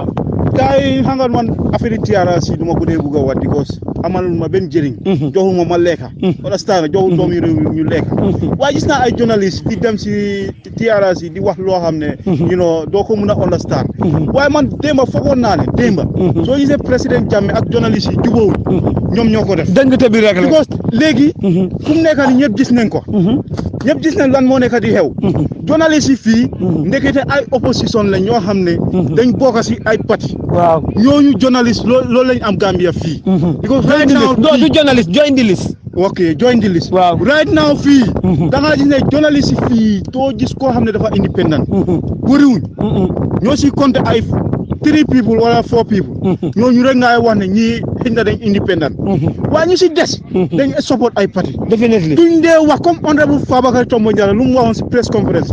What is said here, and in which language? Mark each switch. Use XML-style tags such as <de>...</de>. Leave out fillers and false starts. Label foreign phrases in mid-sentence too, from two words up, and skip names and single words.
<wo>gars yi xam nga man affaire yi TRRC du ma ko dee bugg a wax because amalul ma benn njëriñ joxuma ma lekka understand joxu doom yi réew ñu lekka waaye gis naa ay journaliste di dem si TRRC di wax loo xam ne doo ko mun a understand waaye man démba foogoon naa ne démba soo gisee président Jammeh ak journaliste yi jubóowul ñoom ñoo ko def dëngte bi rek la because léegi fu mu nekk ni ñëpp gis nañ ko ñëpp gis nañ lan moo nekk di xew journaliste yi fii ndekete ay opposition lañ ñoo xam ne dañ bokk si ay parti waaw ñooñu journaliste loolu lañ am Gambia fii because</wo> <en>right now du journalist join the list ok join the list</en> <wo>waaw</wo> <en>right now</en> <wo>fii da nga gis ne journaliste yi fii doo gis koo xam ne dafa independent bëriwuñ ñoo si compté ay 3 people wala 4 people ñooñu rek ngay wax ne ñii xëy na dañ independent waaye ñu si des dañ support ay parti</wo> <en>definitely</en> <wo>duñ dee wax comme honorable Fabakary Tombong Jatta lu mu waxoon si</wo> <en>press conference</en>